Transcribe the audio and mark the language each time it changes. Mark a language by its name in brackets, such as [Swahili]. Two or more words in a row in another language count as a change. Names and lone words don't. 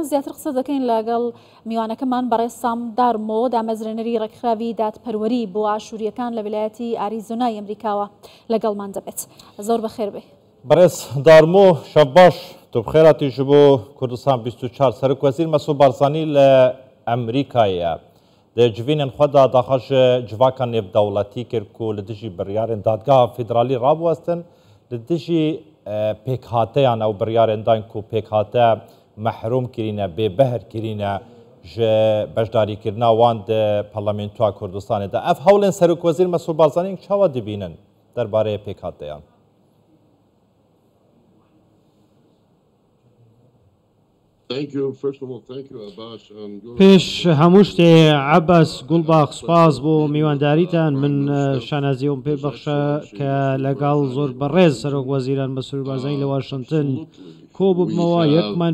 [Central Kurdish] زیاتر قسە دەکەین لەگەڵ میوانەکەمان بەڕێز سام دارمۆ دامەزرێنەری ڕێکخراوی دادپەروەری بۆ ئاشووریەکان لە ویلایەتی ئاریزۆنای ئەمریکاوە لەگەڵمان دەبێت. زۆر بەخێر بێ [Kurdish] بەڕێز دارمۆ. شەو باش. تو بخێراتی ji بۆ کوردستان 24 سەرۆکوەزیر مەسعود بارزانی لە ئەمریکایە دە civînên xwe da daxa ji civakan nêvdewletî kir ku li dijî biryarên dadgeha federalî rabwestin li dijî pêkhateyan ew biryarên dan ku pêkhate mehrûm kirîne bêbehr kirîne ji beşdarîkirina wan di parlamentoya Kurdistanê de ev hewlên Serokvezîr Mesûd Barzanî çawa dibînin derbarê pêkhateyan? [Central Kurdish] پێش هەموو شتێ عەباس گوڵباخ سپاس بۆ میوانداریتان من شانازیەوەم پێ بەخشە کە لەگەڵ زۆر بەڕێز سەرۆکوەزیران مەسعود بارزانی لە واشنتن کۆ ببمەوە یەکمان